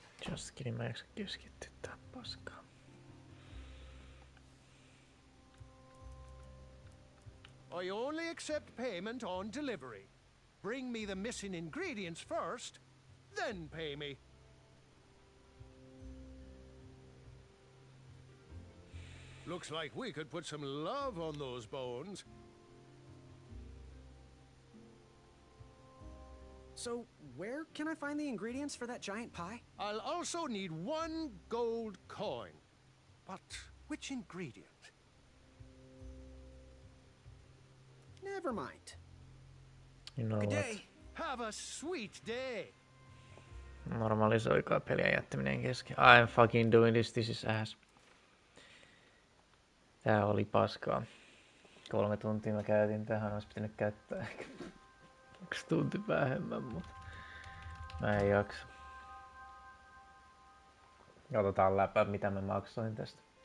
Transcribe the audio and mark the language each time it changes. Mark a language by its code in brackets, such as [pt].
[en] Just kidding, [fi] mä en jaksa keskittyä tähän paskaan. [en] I only accept payment on delivery. Bring me the missing ingredients first, then pay me. Looks like we could put some love on those bones. So, where can I find the ingredients for that giant pie? I'll also need 1 gold coin. But which ingredient? Never mind. You know Good what? day. Have a sweet day. [fi] Normalisoikaa pelien jättäminen kesken. [en] I'm fucking doing this is ass. [fi] Tää oli paskaa. 3 tuntia mä käytin tähän, olisi pitänyt käyttää ehkä 1 tunti vähemmän, mutta mä en jaksa. Otetaan läpä, mitä mä maksoin tästä.